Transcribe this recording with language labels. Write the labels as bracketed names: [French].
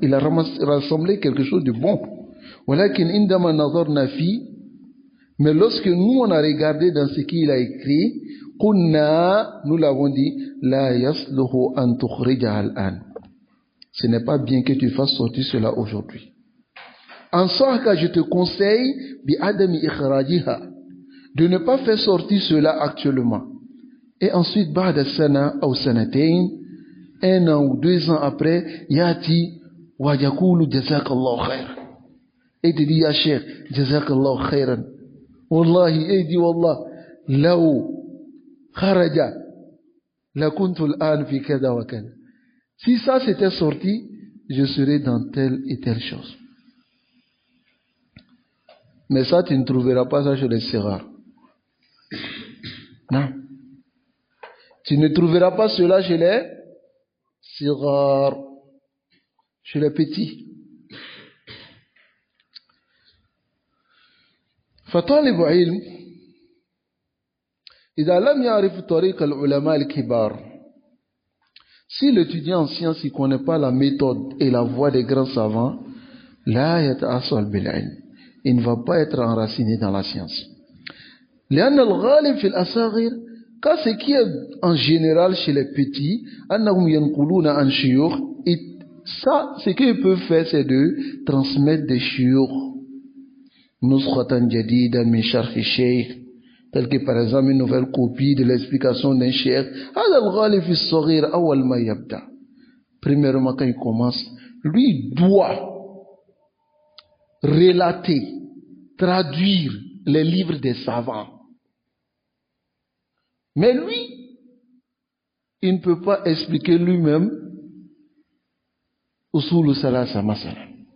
[French] Il a rassemblé quelque chose de bon. [Arabic] ولكن عندما نظرنا فيه, [French] mais lorsque nous on a regardé dans ce qu'il a écrit, [Arabic] قلنا, [French] nous l'avons dit, [Arabic] لا يصلح أن تخرجها الآن. [French] Ce n'est pas bien que tu fasses sortir cela aujourd'hui. En sorte que je te conseille [Arabic] بِعَدَمِ إِخْرَاجِهَا, [French] de ne pas faire sortir cela actuellement. Et ensuite, [Arabic] بعد سنة أو سنتين, [French] 1 an ou 2 ans après, [Arabic] يأتي ويقول جزاك الله خيرا. [French] Et te dit, [Arabic] يا شيخ جزاك الله خيرا. والله, [French] et dit, [Arabic] والله, لو خرج لكنت الآن في كذا وكذا. [French] Si ça s'était sorti, je serais dans telle et telle chose. Mais ça, tu ne trouveras pas ça chez les Sérars. Non. Tu ne trouveras pas cela chez les Sérars, chez les petits. [Arabic] فطالب علم إذا لم يعرف طريق العلماء الكبار. [French] Si l'étudiant en sciences ne connaît pas la méthode et la voie des grands savants, [Arabic] لا يتأصل بالعلم. [French] Il ne va pas être enraciné dans la science. [Arabic] لأن الغالب في الأصاغر, [French] car ce qui est en général chez les petits, [Arabic] أنهم ينقلون عن شيوخ, [French] ça, ce qu'ils peuvent faire, c'est de transmettre des shuyukh, [Arabic] نسخة جديدة من شرح الشيخ, [French] tel que par exemple une nouvelle copie de l'explication d'un cheikh. [Arabic] هذا الغالب في الصغير أول ما يبدأ. [French] Premièrement, quand il commence, lui doit relater, traduire les livres des savants. Mais lui, il ne peut pas expliquer lui-même usul salasa masala.